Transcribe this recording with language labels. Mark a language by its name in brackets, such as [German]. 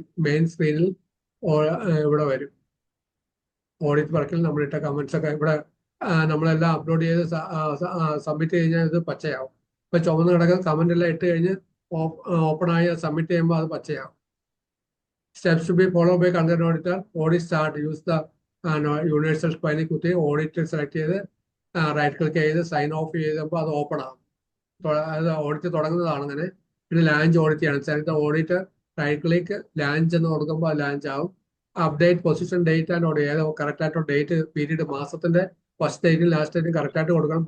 [Malayalam] Main screenൽ ഇവിടെ വരും. Audit വർക്കിൽ നമ്മളിട്ട കമന്റ്സ് ഒക്കെ ഇവിടെ നമ്മളെല്ലാം അപ്ലോഡ് ചെയ്ത് സബ്മിറ്റ് കഴിഞ്ഞാൽ ഇത് പച്ചയാവും. ഇപ്പൊ ചുവന്ന് കിടക്കുന്ന കമന്റ് എല്ലാം ഇട്ട് കഴിഞ്ഞ് ഓപ്പൺ ആയി സബ്മിറ്റ് ചെയ്യുമ്പോൾ അത് പച്ചയാവും. [English] Steps to be followed by content auditor. Audit start. Use the universal spine [Malayalam] കുത്തി ഓഡിറ്റ് സെലക്ട് ചെയ്ത് റൈറ്റ് ക്ലിക്ക് ചെയ്ത് സൈൻ ഓഫ് ചെയ്തപ്പോൾ അത് ഓപ്പൺ ആകും. അത് ഓഡിറ്റ് തുടങ്ങുന്നതാണ് അങ്ങനെ. പിന്നെ ലാഞ്ച് ഓഡിറ്റ് ചെയ്യണം. Select audit, right click, launch എന്ന് കൊടുക്കുമ്പോൾ അത് ലാഞ്ച് ആവും. Update position, date and audit, ഏതോ കറക്റ്റ് ആയിട്ട് ഡേറ്റ്, പീരീഡ്, മാസത്തിന്റെ ഫസ്റ്റ് ഡേറ്റും ലാസ്റ്റ് ഡേറ്റും കറക്റ്റ് ആയിട്ട് കൊടുക്കണം.